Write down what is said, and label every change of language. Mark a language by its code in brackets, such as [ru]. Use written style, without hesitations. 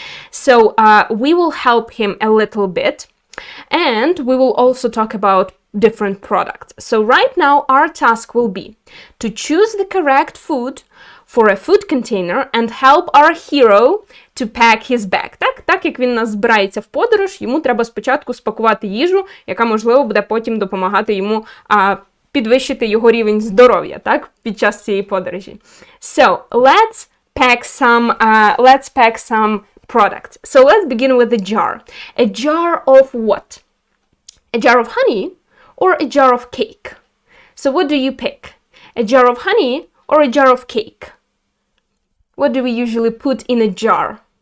[en] So we will help him a little bit. And we will also talk about different products. So right now our task will be to choose the correct food for a food container and help our hero to pack his bag. [uk] Так як він нас збирається в подорож, йому треба спочатку спакувати їжу, яка, можливо, буде потім допомагати йому підвищити його рівень здоров'я, так, під час цієї подорожі. [en] So, let's pack some products. So let's begin with the jar. A jar of what? A jar of honey or a jar of cake? So what do you pick? A jar of honey or a jar of cake? What do we usually put in a jar?